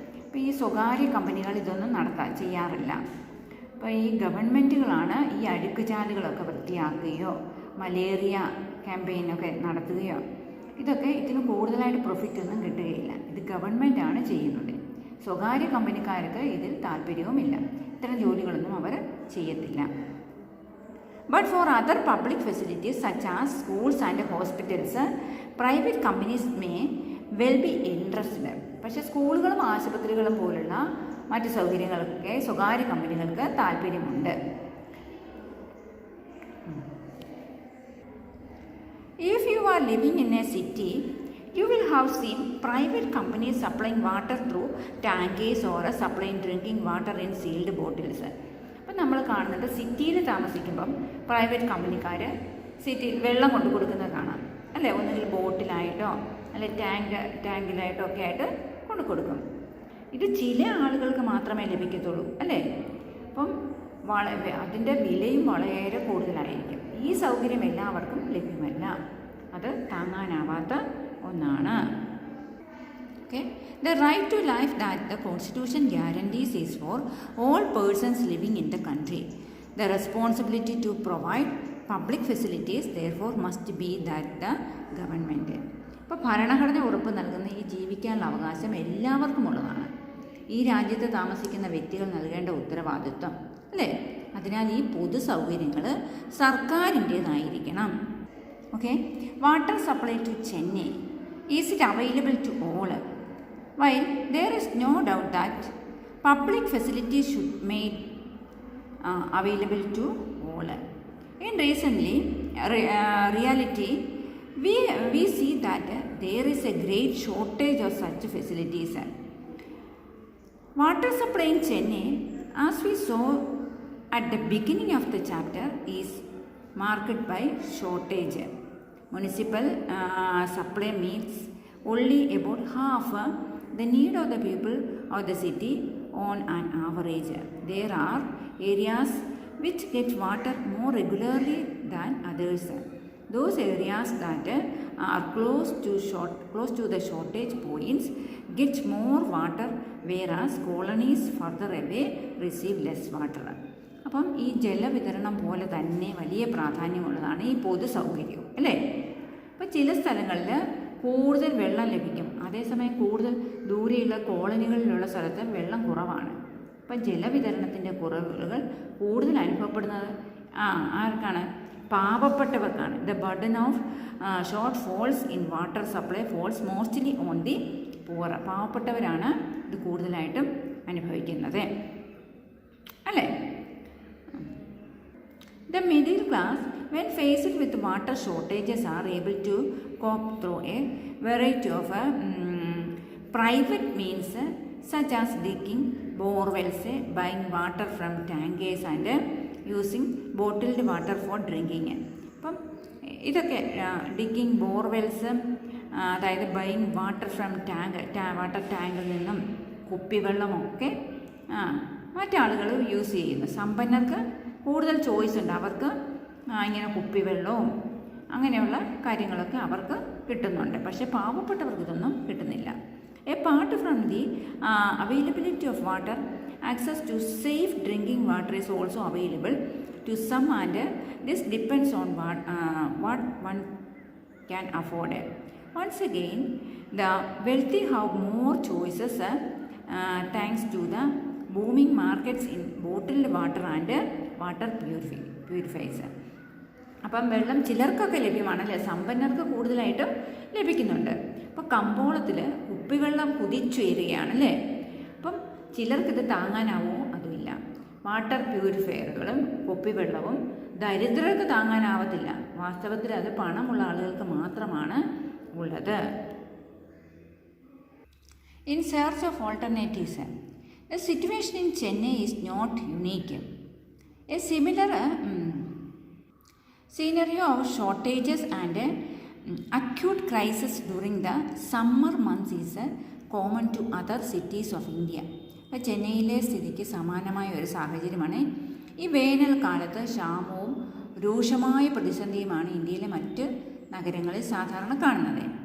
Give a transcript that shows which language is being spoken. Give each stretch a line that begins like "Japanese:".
Malayalam: അപ്പോൾ ഈ സ്വകാര്യ കമ്പനികൾ ഇതൊന്നും ചെയ്യാറില്ല. അപ്പോൾ ഈ ഗവൺമെൻറ്റുകളാണ് ഈ അഴുക്കുചാലുകളൊക്കെ വൃത്തിയാക്കുകയോ മലേറിയ ക്യാമ്പയിനൊക്കെ നടത്തുകയോ ഇതൊക്കെ ഇതിന് കൂടുതലായിട്ട് പ്രോഫിറ്റ് ഒന്നും കിട്ടുകയില്ല. ഇത് ഗവൺമെൻറ്റാണ് ചെയ്യുന്നത്. സ്വകാര്യ കമ്പനിക്കാർക്ക് ഇതിൽ താല്പര്യവുമില്ല. ഇത്തരം ജോലികളൊന്നും അവർ ചെയ്യത്തില്ല.
English: But for other public facilities such as schools and hospitals, private companies may well be interested.
Malayalam: പക്ഷേ സ്കൂളുകളും ആശുപത്രികളും പോലുള്ള മറ്റ് സൗകര്യങ്ങളൊക്കെ സ്വകാര്യ കമ്പനികൾക്ക് താല്പര്യമുണ്ട്.
English: If you are living in a city, you will have seen private companies supplying water through tankers or supplying drinking water in sealed bottles.
Malayalam: അപ്പം നമ്മൾ കാണുന്നത് സിറ്റിയിൽ താമസിക്കുമ്പം പ്രൈവറ്റ് കമ്പനിക്കാർ സിറ്റിയിൽ വെള്ളം കൊണ്ടു കൊടുക്കുന്നത് കാണാം അല്ലേ. ഒന്നുകിൽ ബോട്ടിലായിട്ടോ അല്ലെ ടാങ്കിലായിട്ടോ ഒക്കെ ആയിട്ട് കൊണ്ടു കൊടുക്കും. ഇത് ചില ആളുകൾക്ക് മാത്രമേ ലഭിക്കത്തുള്ളൂ അല്ലേ. അപ്പം അതിൻ്റെ വിലയും വളരെ കൂടുതലായിരിക്കും. ഈ സൗകര്യം എല്ലാവർക്കും ലഭ്യമല്ല. അത് താങ്ങാനാവാത്ത ഒന്നാണ്. Okay.
English: The right to life that the Constitution guarantees is for all persons living in the country. The responsibility to provide public facilities therefore must be that the government.
Malayalam: അപ്പോൾ ഭരണഘടന ഉറപ്പ് നൽകുന്ന ഈ ജീവിക്കാനുള്ള അവകാശം എല്ലാവർക്കും ഉള്ളതാണ്. ഈ രാജ്യത്ത് താമസിക്കുന്ന വ്യക്തികൾ നൽകേണ്ട ഉത്തരവാദിത്വം അല്ലേ. അതിനാൽ ഈ പൊതു സൗകര്യങ്ങൾ സർക്കാരിൻ്റേതായിരിക്കണം.
English: Okay, water supply to Chennai, is it available to all? While there is no doubt that public facilities should be made available to all, in reality we see that there is a great shortage of such facilities. Water supply in Chennai, as we saw at the beginning of the chapter, is marked by shortage. Municipal supply meets only about half the need of the people of the city on an average. There are areas which get water more regularly than others. Those areas that are close to the shortage points get more water, whereas colonies further away receive less water.
Malayalam: അപ്പം ഈ ജലവിതരണം പോലെ തന്നെ വലിയ പ്രാധാന്യമുള്ളതാണ് ഈ പൊതു സൗകര്യം അല്ലേ. അപ്പോൾ ചില സ്ഥലങ്ങളിൽ കൂടുതൽ വെള്ളം ലഭിക്കും. അതേസമയം കൂടുതൽ ദൂരെയുള്ള കോളനികളിലുള്ള സ്ഥലത്ത് വെള്ളം കുറവാണ്. അപ്പം ജലവിതരണത്തിൻ്റെ കുറവുകൾ കൂടുതൽ അനുഭവപ്പെടുന്നത് ആർക്കാണ്? പാവപ്പെട്ടവർക്കാണ്.
English: The burden of shortfalls in water supply falls mostly on the poor.
Malayalam: പാവപ്പെട്ടവരാണ് ഇത് കൂടുതലായിട്ടും അനുഭവിക്കുന്നത്, അല്ലേ?
English: The middle class, when faced with water shortages, are able to cope through a variety of private means such as digging borewells, buying water from tankers and using bottled water for drinking.
Malayalam: അപ്പം ഇതൊക്കെ
English: digging borewells,
Malayalam: അതായത്
English: buying water from water
Malayalam: ടാങ്കിൽ നിന്നും കുപ്പിവെള്ളമൊക്കെ മറ്റാളുകൾ use ചെയ്യുന്നു. സമ്പന്നർക്ക് കൂടുതൽ choice ഉണ്ട്, അവർക്ക് ഇങ്ങനെ കുപ്പിവെള്ളവും അങ്ങനെയുള്ള കാര്യങ്ങളൊക്കെ അവർക്ക് കിട്ടുന്നുണ്ട്. പക്ഷേ പാവപ്പെട്ടവർക്ക് ഇതൊന്നും കിട്ടുന്നില്ല. Apart from the availability of water, access to safe drinking water is also available to some, and this depends on what one can afford. Once again, the wealthy have more choices thanks to the booming markets in bottled water and water purifiers. അപ്പം വെള്ളം ചിലർക്കൊക്കെ ലഭ്യമാണല്ലേ, സമ്പന്നർക്ക് കൂടുതലായിട്ടും ലഭിക്കുന്നുണ്ട്. അപ്പോൾ കമ്പോളത്തിൽ കുപ്പിവെള്ളം കുതിച്ചുയരുകയാണല്ലേ. അപ്പം ചിലർക്കിത് താങ്ങാനാവോ? അതുമില്ല. വാട്ടർ പ്യൂരിഫയറുകളും കുപ്പിവെള്ളവും ദരിദ്രർക്ക് താങ്ങാനാവത്തില്ല. വാസ്തവത്തിൽ അത് പണമുള്ള ആളുകൾക്ക് മാത്രമാണ് ഉള്ളത്.
English: In search of alternatives, the situation in Chennai is not unique. A similar scenario of shortages and acute crisis during the summer months is common to other cities of India.
Malayalam: അപ്പോൾ ചെന്നൈയിലെ സ്ഥിതിക്ക് സമാനമായ ഒരു സാഹചര്യമാണ് ഈ വേനൽക്കാലത്ത് ക്ഷാമവും രൂക്ഷമായ പ്രതിസന്ധിയുമാണ് ഇന്ത്യയിലെ മറ്റ് നഗരങ്ങളിൽ സാധാരണ കാണുന്നത്.